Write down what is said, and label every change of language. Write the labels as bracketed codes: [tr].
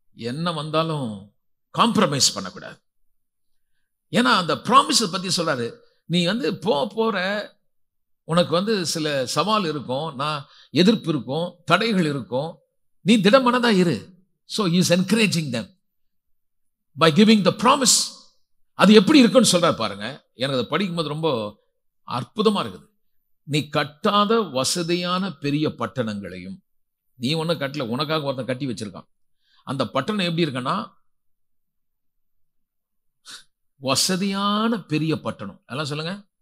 [ta] என்ன வந்தாலும் காம்ப்ரமைஸ் பண்ணக்கூடாது. ஏன்னா அந்த ப்ராமிஸ் பத்தி சொல்றாரு. நீ வந்து போற உனக்கு வந்து சில சவால் இருக்கும், நான் எதிர்ப்பு இருக்கும், தடைகள் இருக்கும், நீ திடமனதா இரு. [en] So he is encouraging them by giving the promise. [ta] அது எப்படி இருக்குன்னு சொல்றாரு பாருங்க. எனக்கு அதை படிக்கும்போது ரொம்ப அற்புதமா இருக்குது. நீ கட்டாத வசதியான பெரிய பட்டணங்களையும், நீ ஒன்னும் கட்டல, உனக்காக ஒருத்தன் கட்டி வச்சிருக்கான். அந்த பட்டணம் எப்படி இருக்குன்னா வசதியான பெரிய பட்டணம். எல்லாம் சொல்லுங்க.